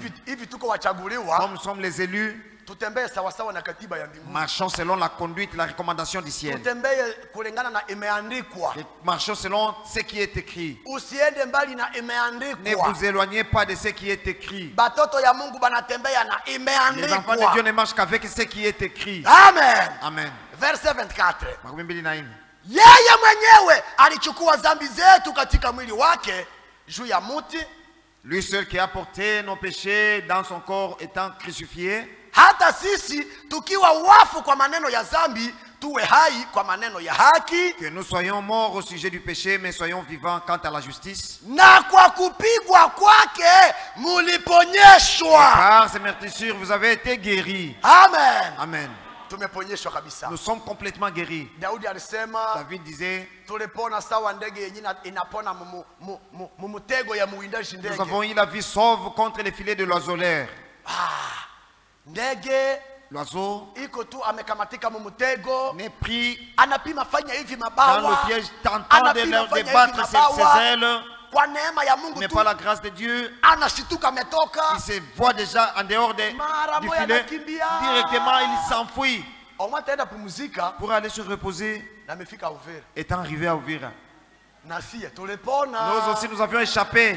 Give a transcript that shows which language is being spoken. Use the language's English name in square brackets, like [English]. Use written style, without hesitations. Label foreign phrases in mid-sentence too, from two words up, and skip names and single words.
[Swahili] Hivi tuko wachaguliwa. [French] Comme nous sommes les élus. [Swahili] Tutembee sawa sawa na katiba ya mbinguni. [French] Marchons selon la conduite, la recommandation du ciel. [Swahili] Tutembee kulingana na imeandikwa. [French] Marchons selon ce qui est écrit. [Swahili] Usiende mbali na imeandikwa. [French] Ne vous éloignez pas de ce qui est écrit. [Swahili] Batoto ya Mungu banatembea na imeandikwa. [French] Les enfants de Dieu ne marchent qu'avec ce qui est écrit. [Swahili] Amen. [French] Amen. Verset 24. [Swahili] Yeye mwenyewe alichukua dhambi zetu katika mwili wake juu ya muti. [French] Lui seul qui a porté nos péchés dans son corps étant crucifié. [Swahili] Hata sisi tukiwa wafu kwa maneno ya dhambi tuwe hai kwa maneno ya haki. [French] Que nous soyons morts au sujet du péché mais soyons vivants quant à la justice. [Swahili] Na kwa kupigwa kwake muliponyeshwa. [French] Par ses meurtrissures vous avez été guéris. [Swahili] Amen. [French] Amen. [Swahili] Tumeponyeshwa kabisa. [French] Nous sommes complètement guéris. [Swahili] Daudi alisema, [French] David disait, [Swahili] tulipona sawa ndege yenye inapona mumutego ya muwindaji ndege. [French] Nous avons eu la vie sauve contre les filets de l'oiseleur. [Swahili] Ndege [French] l'oiseau [Swahili] iko tu amekamatika mumutego, [French] n'est pris [Swahili] anapima fanya hivi mabawa, [French] dans le piège, tentant de débattre ses ailes. [Swahili] Kwa neema ya Mungu [French] mais par la grâce de Dieu, [Swahili] anashituka metoka, [French] il se voit déjà en dehors du filet. Directement il s'enfuit pour aller se reposer. Étant arrivé à Uvira, Nous aussi nous avions échappé.